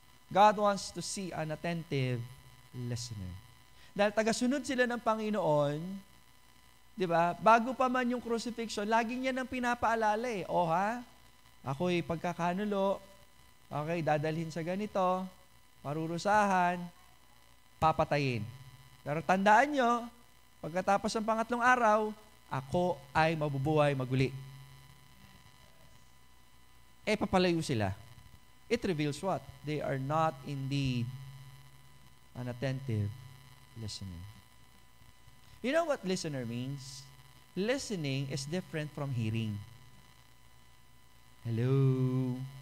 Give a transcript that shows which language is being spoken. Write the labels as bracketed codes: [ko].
[en] God wants to see an attentive listener. [tl] Dahil tagasunod sila ng Panginoon, di ba? Bago pa man yung crucifixion, lagi niya nang pinapaalala ako'y pagkakanulo, okay, dadalhin sa ganito, parurusahan, papatayin. Pero tandaan nyo, pagkatapos ng 3 araw, ako ay mabubuhay maguli. Papalayo sila. [en] It reveals what? They are not indeed an attentive listener. You know what listener means? Listening is different from hearing. Hello?